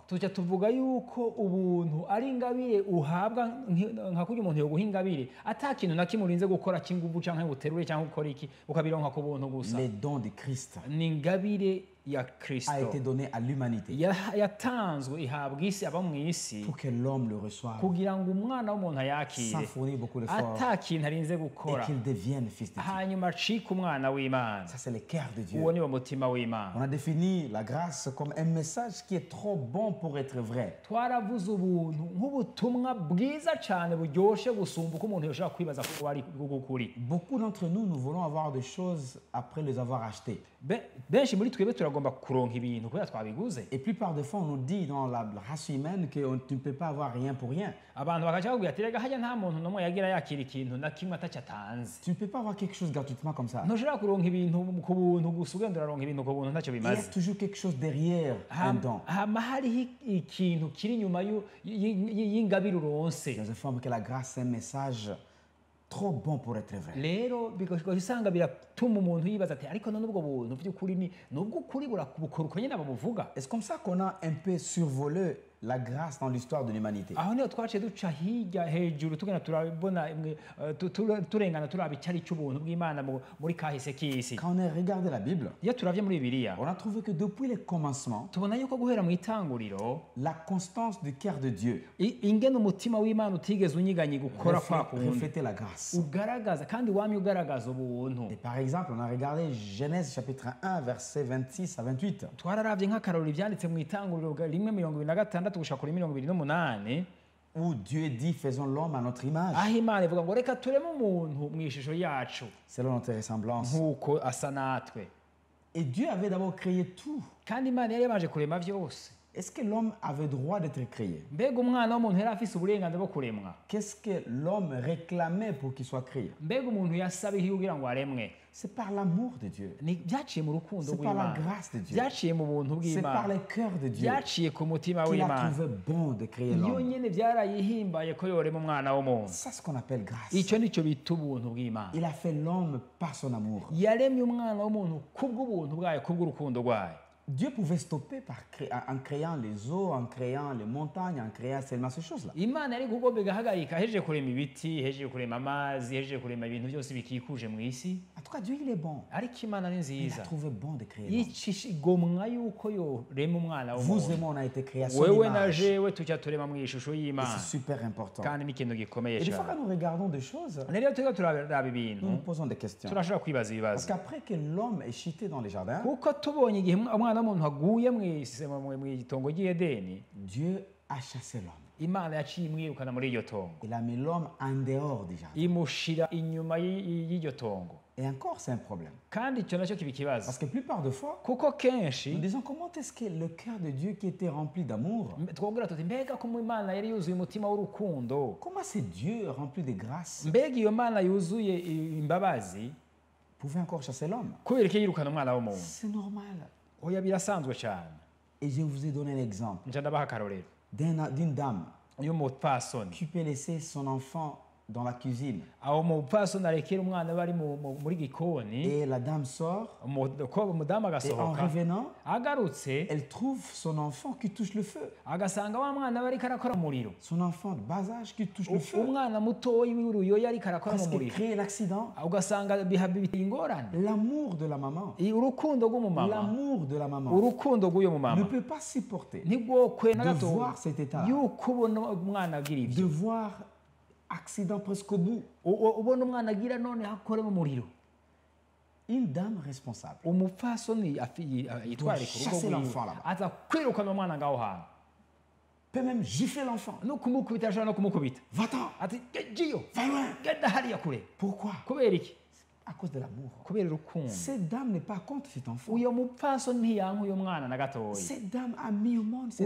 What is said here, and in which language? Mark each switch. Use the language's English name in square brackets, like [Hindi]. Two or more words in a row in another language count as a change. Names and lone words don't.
[Rundi] Tujya tuvuga yuko ubuntu ari ingabire uhabwa nka kurya umuntu yoguha ingabire ata kintu na kimwe urinze gukora cy'inguvu cyangwa ubuterure cyangwa ukora iki ukabironka ku buntu gusa. [French] Les dons de Christ [Rundi] Ni ingabire ya [French] a [Rundi] Kristo [French] été donné à l'humanité [Rundi] yatanzwe ihabwa isi aba mu isi [French] pour que l'homme le reçoive [Rundi] kugira ngo umwana w'umuntu [French] sans [Rundi] ayakire [French] fournir beaucoup d'efforts [Rundi] ata kintu arinze [French] et [Rundi] gukora [French] qu'il devienne fils de Dieu. [Rundi] hanyuma acika umwana w'Imana. [French] Ça, c'est le cœur de Dieu. [Rundi] Uwo ni wo mutima [French] On [Rundi] w'Imana. [French] a défini la grâce comme un message qui est trop bon pour être vrai. [Rundi] Twaravuze ubuntu nk'ubutumwa bwiza cyane buryoshe gusumba uko umuntu yoshobora kwibaza ko ari bw'ukuri. [French] Beaucoup d'entre nous, nous voulons avoir des choses après les avoir achetées. [Rundi] Benshi muri twebwe turagomba kuronka ibintu kubera twabiguze. [French] Et plupart des fois, on nous dit dans la race humaine que tu ne peux pas avoir rien pour rien. [Rundi] Abantu bakaca bakubwira ati rega hajya nta muntu n'umwe yagira yakira ikintu na kimwe atacyo atanze. [French] Tu ne peux pas avoir quelque chose gratuitement comme ça. [Rundi] Ntushobora kuronka ibintu ku buntu gusa ugenda uraronka ibintu ku buntu ntacyo [French] Il y a [Rundi] bimaze. [French] toujours quelque chose derrière un don. [Rundi] Hama hariho ikintu kiri inyuma y'ingabire uronse. [French] Nous informons que la grâce est un message trop bon pour être vrai. [Rundi] Rero bigashobora usanga biratuma umuntu yibaza ati ariko none ubwo buntu by'ukuri ni ubw'ukuri burakubukora uko nyine babuvuga. [French] Et c'est comme ça qu'on a un peu survolé la grâce dans l'histoire de l'humanité. [Rundi] Aho niho twaciye duca hirya hejuru tugenda turabona turengana turaba icyari cy'ubuntu bw'Imana muri kahise k'isi. [French] Quand on a regardé la Bible, [Rundi] Iyo turavye muri Bibiliya [French] on a trouvé que depuis le commencement, [Rundi] tubona yuko guhera mu itanguriro [French] la constance du cœur de Dieu [Rundi] ingene umutima w'Imana utigeze unyiganye gukora kwa kundi [French] reflétait la grâce. [Rundi] ugaragaza kandi wamye ugaragaza ubuntu. [French] Et par exemple, on a regardé Genèse chapitre 1, versets 26 à 28. [Rundi] Twararavye nk'akarori byanditse mu itanguriro 1:26 gushika kuri 28 [French] Où Dieu dit, faisons l'homme à notre image, [Rundi] aho Imana ivuga ngo reka tureme umuntu mu ishusho yacu [French] selon notre ressemblance. [Rundi] nk'uko asa natwe. [French] Et Dieu avait d'abord créé tout. [Rundi] Kandi Imana yari yabanje kurema vyose. [French] est-ce que l'homme avait droit d'être créé? [Rundi] mbega umwana w'umuntu yari afise uburenganzira bwo kuremwa? [French] Qu'est-ce que l'homme réclamait pour qu'il soit créé? [Rundi] mbega umuntu yasaba iki kugira ngo aremwe? [French] C'est par l'amour de Dieu. [Rundi] Byaciye mu rukundo [French] C'est par la [Rundi] rw'Imana, [French] grâce de Dieu. [Rundi] byaciye mu buntu [French] C'est par [Rundi] bw'Imana, [French] le cœur de Dieu [Rundi] byaciye ku mutima [French] qu'il a [Rundi] w'Imana. [French] trouvé bon de créer [Rundi] iyo [French] l'homme. [Rundi] nyene byarayihimbaye ko yorema umwana w'umuntu. [French] C'est ce qu'on appelle grâce. [Rundi] icyo nicyo bita ubuntu bw'Imana. [French] Il a fait l'homme par son amour. [Rundi] yaremye umwana w'umuntu kubw'ubuntu bwayo, kubw'urukundo rwayo. [French] Dieu pouvait stopper en créant les eaux, en créant les montagnes, en créant seulement ces choses-là. [Rundi] Imana yari kugomba igahagarika, hejeje kurema ibiti, hejeje kurema amazi, hejeje kurema ibintu byose bikikuje mu isi. [French] En tout cas, Dieu, il est bon. [Rundi] ariko Imana ni [French] Il a [Rundi] nziza, [French] trouvé bon de créer l'homme. [Rundi] igomwa yuko yorema umwana [French] Vous et [Rundi] w'umuntu. [French] moi, on a été créés à son [Rundi] wewe na [French] image. [Rundi] jewe tujya turema mu ishusho [French] Et [Rundi] y'Imana, [French] c'est super important. [Rundi] kandi ni ikintu gikomeye [French] Et des fois, [Rundi] cyane. [French] quand nous regardons des choses, [Rundi] rero turiko turaraba [French] nous [Rundi] ibintu, [French] nous posons des questions. [Rundi] turashobora kwibaza [French] Parce [Rundi] ibibazo, [French] qu'après que l'homme est chuté dans les jardins, [Rundi] kuko tubonye igihe umwana w'umuntu aguye mu itongo ry'Edeni, [French] Dieu a chassé l'homme. [Rundi] Imana yaciye imwirukana muri iryo tongo, [French] Il a mis l'homme en dehors du jardin. [Rundi] imushira inyuma y'iryo tongo. [French] Et encore, c'est un problème. [Rundi] kandi icyo nacyo kiba ikibazo, [French] Parce que la plupart des fois, [Rundi] kuko kenshi [French] nous disons comment est-ce que le cœur de Dieu qui était rempli d'amour, [Rundi] twongera tuti mbega ko mu Imana yari yuzuye umutima w'urukundo, [French] comment c'est Dieu rempli de grâce [Rundi] mbega iyo Mana yuzuye imbabazi, [French] pouvait encore chasser l'homme? [Rundi] kubera ko yirukana umwana w'umuntu? [French] C'est normal. [Rundi] oya birasanzwe cyane. [French] Et je vous ai donné un exemple [Rundi] nca ndabaha akarorero [French] d'une dame [Rundi] y'umupfasoni, [French] qui peut laisser son enfant dans la cuisine. [Rundi] aho umupfasoni arekera umwana bari muri gikoni, [French] Et la dame sort, [Rundi] umudamu [French] et en [Rundi] agasohoka, [French] revenant, [Rundi] agarutse [French] elle trouve son enfant qui touche le feu. [Rundi] agasanga wa mwana bariko arakora mu muriro, [French] Son enfant de bas âge qui touche le feu. [Rundi] umwana mutoyi w'uruyoya ariko arakora mu [French] Parce qu'il [Rundi] muriro, [French] crée l'accident. [Rundi] ugasanga biteye ingorane. [French] L'amour de la maman, [Rundi] urukundo rw'umumama, [French] l'amour de la maman [Rundi] urukundo rw'uyo [French] ne [Rundi] mumama [French] peut pas supporter [Rundi] ntigwokwe na [French] de [Rundi] gato [French] voir cet état, [Rundi] yuko ubona umwana agira [French] de [Rundi] ibyo, [French] voir accident presque au bout. [Rundi] ubona umwana agira none akore mu muriro. [French] Une dame responsable [Rundi] umupfasoni yitware ku rugo [French] chasser [Rundi] rwiwe, [French] l'enfant là-bas. [Rundi] aza kwirukana umwana ngaho hantu, [French] peut même gifler l'enfant. [Rundi] no kumukubita, ashobora no kumukubita [French] Va-t'en, [Rundi] ati giyo [French] va loin. [Rundi] genda hariya kure. [French] Pourquoi? [Rundi] kubera iki? [French] À cause de l'amour. [Rundi] kubera urukundo. [French] Cette dame n'est pas contre cet enfant. [Rundi] uyo mupfasoni ntiyanka uyo mwana na gatoya, [French] Cette dame a mis au monde cet